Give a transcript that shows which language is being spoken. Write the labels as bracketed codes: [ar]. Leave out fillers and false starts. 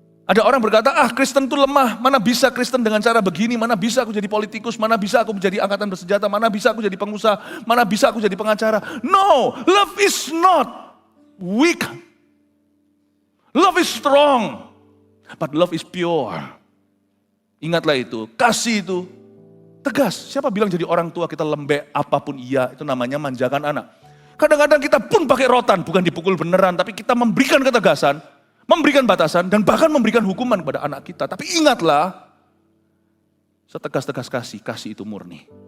[id] Ada orang berkata, Kristen itu lemah, mana bisa Kristen dengan cara begini, mana bisa aku jadi politikus, mana bisa aku menjadi angkatan bersenjata, mana bisa aku jadi pengusaha, mana bisa aku jadi pengacara. [en] No, love is not weak. Love is strong, but love is pure. [id] Ingatlah itu, kasih itu tegas. Siapa bilang jadi orang tua kita lembek, apapun iya, itu namanya manjakan anak. Kadang-kadang kita pun pakai rotan, bukan dipukul beneran, tapi kita memberikan ketegasan, memberikan batasan, dan bahkan memberikan hukuman kepada anak kita. Tapi ingatlah, setegas-tegas kasih itu murni.